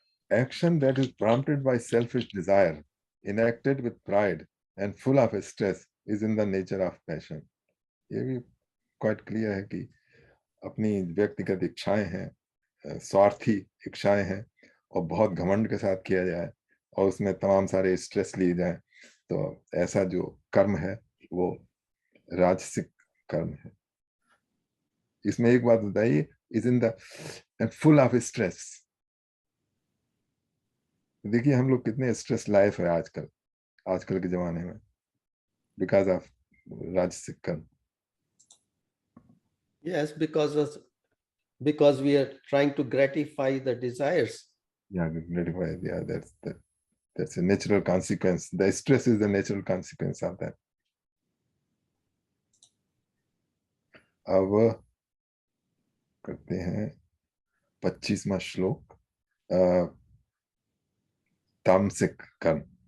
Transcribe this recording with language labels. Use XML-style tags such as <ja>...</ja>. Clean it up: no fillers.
<en>Action that is prompted by selfish desire, enacted with pride and full of stress is in the nature of passion.</en> <hi>ये भी quite clear है कि अपनी व्यक्तिगत इच्छाएं हैं, स्वार्थी इच्छाएं हैं और बहुत घमंड के साथ किया जाए और उसमें तमाम सारे स्ट्रेस लिए जाए, तो ऐसा जो कर्म है वो राजसिक कर्म है. इसमें एक बात बताइए,</hi> <en>Is in the full of stress.</en> <hi>देखिए हम लोग कितने स्ट्रेस लाइफ है आजकल के जमाने में, बिकॉज ऑफ राजसिक कर्म.</hi> <en>Yes, because we are trying to gratify the desires. Yeah, gratify. Yeah, that's a natural consequence. The stress is the natural consequence of that.</en> <hi>अब करते हैं 25वां श्लोक, तामसिक कर्म.</hi>